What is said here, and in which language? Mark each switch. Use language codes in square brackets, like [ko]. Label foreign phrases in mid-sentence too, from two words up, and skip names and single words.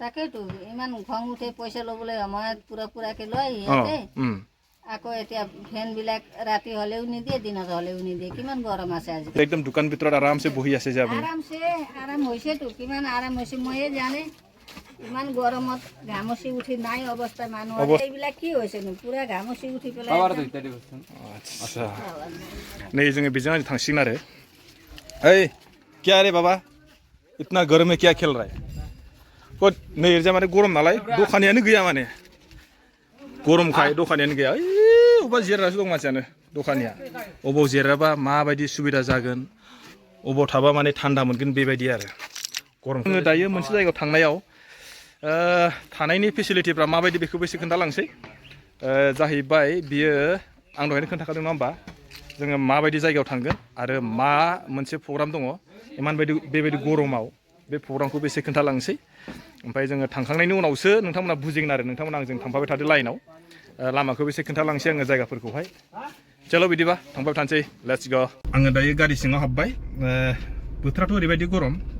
[as] তাকেইতো ইমান খং উঠে পইচা ল'বলৈ সময়ত পুৰাকৈ লয় সিহঁতে আকৌ এতিয়া ফেন বিলাক ৰাতি হলেও নিদিয়ে দিনত হলেও নিদিয়ে কিমান গৰম আছে আজি একদম দোকান ভিতৰত আৰামছে বহি আছে যে আপুনি আৰাম হৈছেতো কিমান আৰাম হৈছে ময়ে জানে ইমান গৰমত ঘামচি উঠি নাই অৱস্থা মানুহৰ এইবিলাক কি হৈছেনো পুৰা ঘামচি উঠি পেলাই [brx] আচ্ছা नै जोङो बेजों थांसिगोन आरो ओइ [hi] क्या रे बाबा इतना गर्म में क्या खेल रहा है [brx] नै ओरैजाय माने गरम नालाय दखानियानो गैया माने गरमखाय दखानियानो गैया अबेबा जिरायनासो दं मानसियानो दखानिया अबाव जिरायबा माबायदि सुबिदा जागोन अबाव थाबा माने थान्दा मोनगोन बेबायदि आरो गरम जोङो दायो मोनसे जायगायाव थांनायाव थानायनि फेसिलिटिफ्रा माबायदि बेखौबो एसे खोन्थालांसै जाहैबाय बियो आं दहायनो खोन्थाखादों नङा होमबा जोङो माबायदि जायगायाव थांगोन आरो मा मोनसे प्रग्राम दङ बेबायदि गरमाव बे प्रग्रामखौबो एसे खोन्थालांसै ओमफ्राय जोङो थांखांनायनि उनावसो नोंथांमोना बुजिगोन आरो नोंथांमोना आंजों थांफाबाय थादो लाइनाव लामाखौबो एसे खोन्थालांसै आङो जायगाफोरखौहाय चलो बिदिबा थांबाय थानोसै [en] let's go [brx] आङो दायो गारि सिङाव हाबबाय बोथोराथ' ओरैबायदि गरम